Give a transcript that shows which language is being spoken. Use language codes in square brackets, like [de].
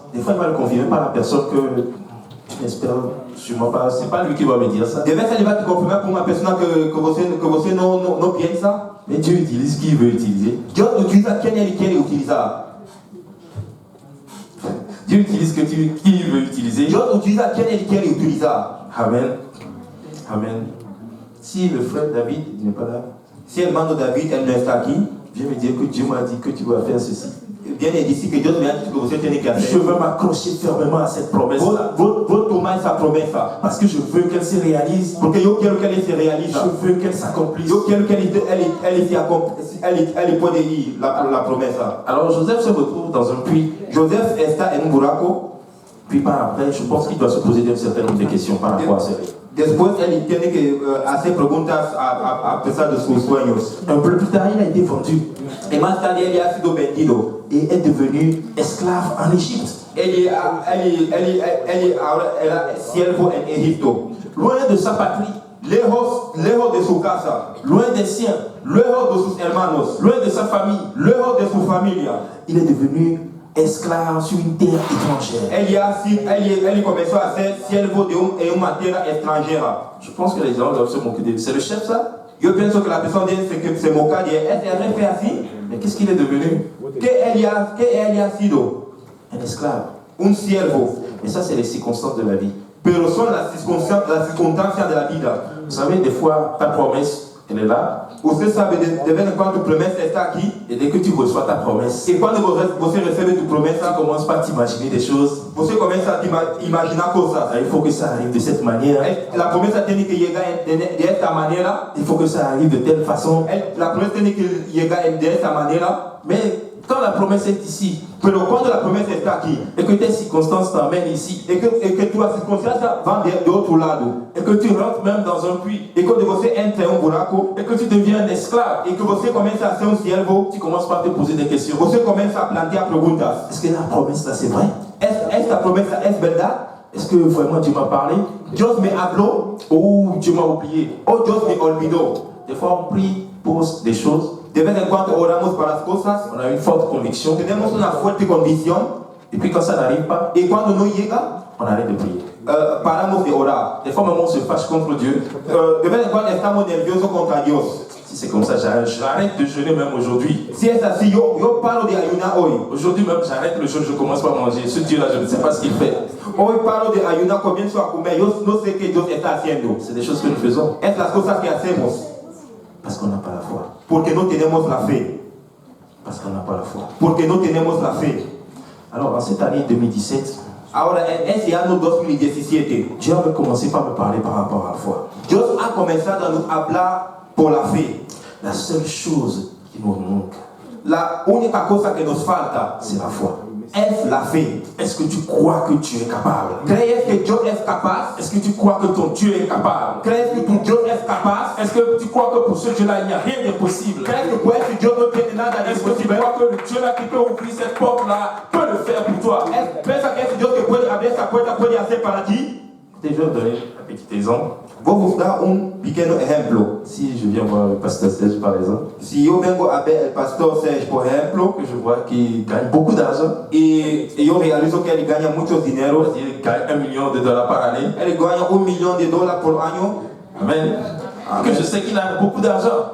[fr] Des fois, il va le confirmer par la personne que tu n'espères sûrement pas. C'est pas lui qui va me dire ça. [es] De vez él va te confirmar por una persona que você no piensa. [fr] Mais Dieu utilise qui il veut utiliser. [es] Dios utiliza quien él quiere utilizar. [fr] Dieu utilise qui il veut utiliser. [es] Dios utiliza quien él quiere utilizar. Amen. Amen. [fr] Si le frère David n'est pas là, [es] Si el hermano David él no está aquí, [fr] viens me dire que Dieu m'a dit que tu vas faire ceci. [es] viene y dice que Dios me ha dicho que você tiene que [fr] Je [es] hacer. [fr] veux m'accrocher fermement à cette promesse-là. [es] Vou tomar esa promesa. [fr] Parce que je veux qu'elle se réalise. [es] Porque yo quiero que él se realice. [fr] Je veux qu'elle s'accomplisse. [es] Yo quiero que él puede ir la promesa. [fr] Alors Joseph se retrouve dans un puits. [es] Joseph está en un buraco. [fr] Puis par après, je pense qu'il doit se poser un certain nombre de questions par rapport à ce rêve. [es] Después él tiene que hacer preguntas a pesar de sus sueños. [fr] Un peu plus tard, il a été vendu [es] Y más tarde él ha sido vendido. [fr] et est devenu esclave en Égypte. [es] Él ahora era siervo en Egipto. [fr] Loin de sa patrie, [es] Lejos de su casa. [fr] loin des siens, [es] Lejos de sus hermanos. [fr] loin de sa famille. [es] Lejos de su familia. [fr] Il est devenu esclave sur une terre étrangère. [es] Él comenzó a ser siervo en una tierra extranjera. [fr] Je pense que les gens doivent se moquer de lui. C'est le chef, ça? [es] Yo pienso que la persona dice que se moca de él. ¿Es el jefe así? [fr] Mais qu'est-ce qu'il est devenu? [es] ¿Qué él ha sido? [fr] Un esclave. [es] Un siervo. [fr] Et ça, c'est les circonstances de la vie. [es] pero son las circunstancias de la vida. [fr] Vous savez, des fois, ta promesse, elle est là. [es] Usted sabe, de vez en cuando tu promesa está aquí, [fr] Et dès que tu reçois ta promesse, [es] y cuando [pt] você recebe [es] tu [fr] tu [es] promesa, [fr] commences pas à t'imaginer des choses. [es] você comienza a imaginar cosas. [fr] Il faut que ça arrive de cette manière. [es] La promesa tiene que llegar de esta manera, [fr] Il faut que ça arrive de telle façon. [es] la promesa tiene que llegar de esta manera, [fr] Mais quand la promesse est ici, [es] pero cuando la promesa está aquí, [fr] et que tes circonstances t'emmènent ici, [es] y que tu circunstancias van de otro lado, [fr] et que tu rentres même dans un puits, [es] y cuando você entra en un buraco, [fr] et que tu deviens un esclave, [es] y que você comienza a ser un siervo, [fr] tu commences par te poser des questions. [es] você comienza a plantear preguntas. [fr] Est-ce que la promesse là c'est vrai? [es] ¿Esta promesa es verdad? [fr] Est-ce que vraiment Dieu m'a parlé? [es] ¿Dios me habló [fr] Ou Dieu m'a oublié? [es] o Dios me olvidó? [fr] Des fois on prie pour des choses, [es] De vez en cuando oramos para las cosas, [fr] on a une forte conviction, [es] tenemos una fuerte convicción, [fr] et puis quand ça n'arrive pas, [es] y cuando no llega, [fr] on arrête de prier. [es] paramos de orar. [fr] Des fois même on se fâche contre Dieu. [es] De vez en cuando estamos nerviosos contra Dios. [fr] Si c'est comme ça, j'arrête de jeûner même aujourd'hui. [es] Si es así, yo paro de ayunar hoy. [fr] Aujourd'hui même, j'arrête le jeûne, je commence pas à manger. Ce Dieu-là, je ne sais pas ce qu'il fait. [es] Hoy paro de ayunar, comienzo a comer. Yo no sé qué Dios está haciendo. [fr] C'est des choses que nous faisons [es] Es las cosas que hacemos [fr] parce qu'on n'a pas la foi. [es] porque no tenemos la fe. [fr] Parce qu'on n'a pas la foi. [es] Porque no tenemos la fe. [fr] Alors, en cette année 2017, [es] Ahora, en ese año 2017, [fr] Dieu avait commencé par me parler par rapport à la foi. [es] Dios ha comenzado a nos hablar por la fe. [fr] La seule chose qui nous manque, [es] La única cosa que nos falta [fr] c'est la foi. [es] es la fe. [fr] Est-ce que tu crois que tu es capable? [es] ¿Crees que Dios es capaz? [fr] Est-ce que tu crois que ton Dieu est capable? [es] ¿Crees que tu Dios es capaz? [fr] Est-ce que tu crois que pour ce Dieu-là, il n'y a rien d'impossible? [es] ¿Crees que pues si Dios no tiene nada de [fr] Est-ce que tu [es] imposible? [fr] crois que le Dieu-là qui peut ouvrir cette porte-là peut le faire pour toi? [es] ¿Piensa que ese Dios que puede abrir esa puerta puede hacer para ti? [fr] Je vais vous donner un petit exemple. [es] Voy a buscar un pequeño ejemplo. [fr] Si je viens voir le pasteur Serge, par exemple, [es] Si yo vengo a ver el pastor Serge, por ejemplo, [fr] que je vois qu'il gagne beaucoup d'argent, [es] y yo realizo que él gana mucho dinero, [fr] il gagne $1 million par année. [es] él gana $1 millón por año, Amen. [fr] Que je sais qu'il a beaucoup d'argent.